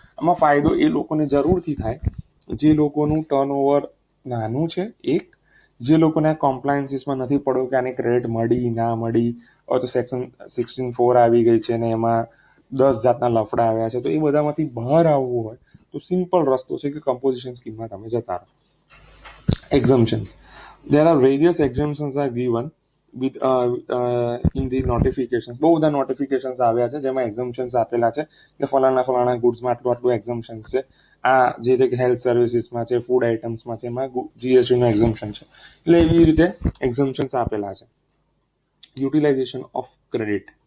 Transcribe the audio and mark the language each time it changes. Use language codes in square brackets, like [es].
[gu] આમાં ફાયદો એ લોકોને જરૂરથી થાય જે લોકોનું ટર્નઓવર નાનું છે, એક જે લોકોને કોમ્પ્લાયન્સીસમાં નથી પડ્યો કે આને ક્રેડિટ મળી ના મળી, તો સેક્શન 16(4) આવી ગઈ છે ને એમાં 10 જાતના લફડા આવ્યા છે, તો એ બધામાંથી બહાર આવવું હોય તો સિમ્પલ રસ્તો છે કે કમ્પોઝિશન સ્કીમમાં તમે જતા રહો. [en] Exemptions. There are various exemptions are given with in the notifications. [gu] બહુ બધા નોટિફિકેશન્સ આવ્યા છે જેમાં એક્ઝમ્પશન્સ આપેલા છે કે ફલાણા ગુડ્સમાં આટલું એક્ઝમ્પશન્સ છે. આ જે રીતે હેલ્થ સર્વિસીસમાં છે, ફૂડ આઇટમ્સમાં છે, એમાં જીએસટીનું એક્ઝમ્પશન છે. એટલે એવી રીતે એક્ઝમ્પશન્સ આપેલા છે. Utilization of credit.